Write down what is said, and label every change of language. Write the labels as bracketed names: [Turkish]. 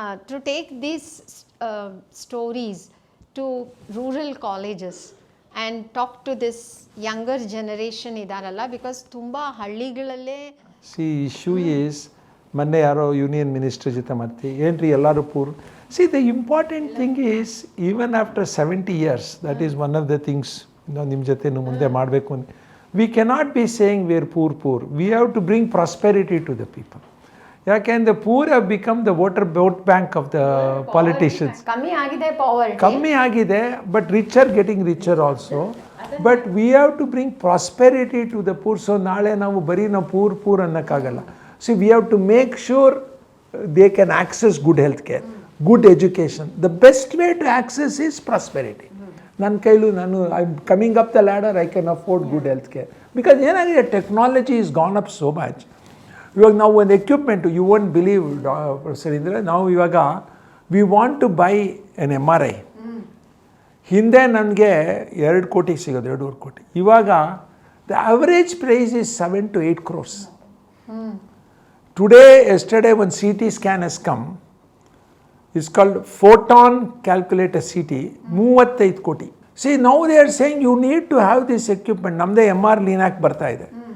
[English] to take these stories to rural colleges and talk to this younger generation [Kannada] ಇದಾರಲ್ಲ, [English] because [Kannada] ತುಂಬ ಹಳ್ಳಿಗಳಲ್ಲೇ [English] Issue is. [Kannada] ಮೊನ್ನೆ ಯಾರೋ union minister ಜೊತೆ ಮಾತಿ ಏನ್ರಿ ಎಲ್ಲರೂ [English] Poor. See, the important thing is, even after 70 years, that is one of the things [Kannada] ನಿಮ್ಮ ಜೊತೆ ಮುಂದೆ ಮಾಡಬೇಕು ಅಂತ. [English] We cannot be saying we are poor. We have to bring prosperity to the people. [Kannada] ಯಾಕೆಂದ್ರೆ [English] the poor have become the vote bank of the politicians. [Kannada] ಕಮ್ಮಿ ಆಗಿದೆ, [English] but richer getting richer also. But we have to bring prosperity to the poor. So [Kannada] ನಾಳೆ ನಾವು ಬರೀ ನಾವು [English] poor [Kannada] ಅನ್ನೋಕ್ಕಾಗಲ್ಲ. [English] See, we have to make sure they can access good health care, good education. The best way to access is prosperity. [Kannada] ನನ್ನ ಕೈಲೂ [English] I am coming up the ladder, I can afford good health care. Because [Kannada] ಏನಾಗಿದೆ, [English] Technology is gone up so much. [Kannada] ಇವಾಗ ನಾವು ಒಂದು [English] equipment, you won't believe professor Indira, [Kannada] ನಾವು ಇವಾಗ [English] We want to buy an MRI. [Kannada] ಹಿಂದೆ ನನಗೆ 2 ಕೋಟಿಗೆ ಸಿಗೋದು, 2.5 ಕೋಟಿ. ಇವಾಗ [English] The average price is 7 to 8 crores. Yesterday when CT scan has come, it's called photon calculator CT, 35 koti. See, now they are saying you need to have this equipment. [Kannada] Namde [English] MR Linac [Kannada] barta ide.